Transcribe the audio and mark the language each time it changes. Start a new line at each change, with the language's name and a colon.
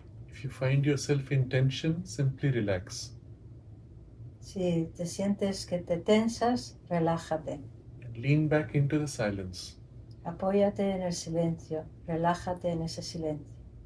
English: If you find yourself in tension, simply relax.
Spanish: Si te sientes que te tensas, relájate.
English: And lean back into the silence.
Spanish: Apóyate en el silencio, relájate en ese silencio.